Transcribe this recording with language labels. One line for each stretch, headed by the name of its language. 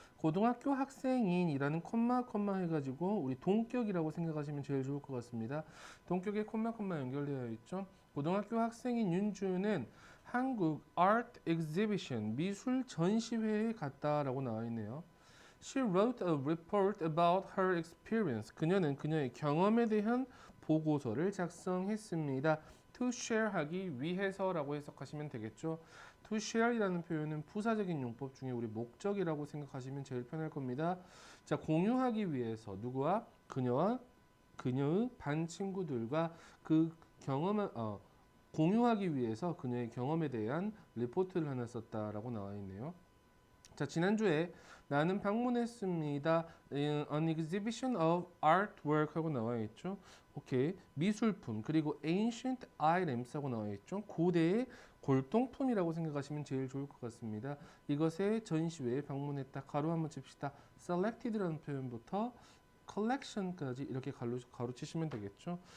Korean: 고등학교 학생인이라는 콤마 해가지고 우리 동격이라고 생각하시면 제일 좋을 것 같습니다. 동격에 콤마 연결되어 있죠. 고등학교 학생인 윤주는 한국
English: art exhibition
Korean: 미술 전시회에 갔다라고 나와 있네요.
English: She wrote a report about her experience.
Korean: 그녀는 그녀의 경험에 대한 보고서를 작성했습니다.
English: To share
Korean: 하기 위해서라고 해석하시면 되겠죠. To share이라는 표현은 부사적인 용법 중에 우리 목적이라고 생각하시면 제일 편할 겁니다. 자, 공유하기 위해서 누구와 그녀와 그녀의 반 친구들과 그 경험을 공유하기 위해서 그녀의 경험에 대한 리포트를 하나 썼다라고 나와 있네요. 자, 지난주에 나는 방문했습니다.
English: An exhibition of artwork
Korean: 하고 나와 있죠. 오케이. 미술품 그리고
English: ancient items
Korean: 하고 나와 있죠. 고대의 골동품이라고 생각하시면 제일 좋을 것 같습니다. 이것의 전시회에 방문했다. 가로 한번 칩시다. selected라는 표현부터 collection까지 이렇게 가로치시면 되겠죠.